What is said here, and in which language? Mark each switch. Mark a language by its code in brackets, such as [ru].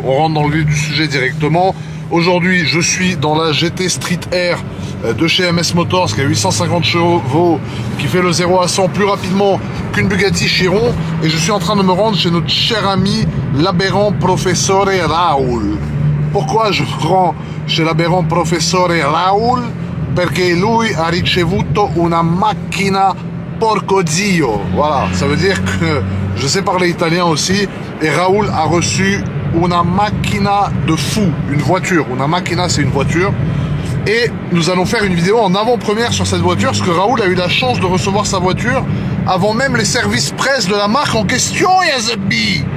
[fr] On rentre dans le vif du sujet directement. Aujourd'hui, je suis dans la GT Street Air de chez MS Motors qui a 850 chevaux, qui fait le 0 à 100 plus rapidement qu'une Bugatti Chiron. Et je suis en train de me rendre chez notre cher ami, l'aberrant Professore Raoul. Pourquoi je me rends chez l'aberrant Professore Raoul? [it] Perché lui ha ricevuto una macchina porco zio. [fr] Voilà, ça veut dire que je sais parler italien aussi. Et Raoul a reçu [it] una macchina [fr] de fou, une voiture. [it] Una macchina, [fr] c'est une voiture. Et nous allons faire une vidéo en avant-première sur cette voiture, parce que Raoul a eu la chance de recevoir sa voiture avant même les services presse de la marque en question, Yazabi.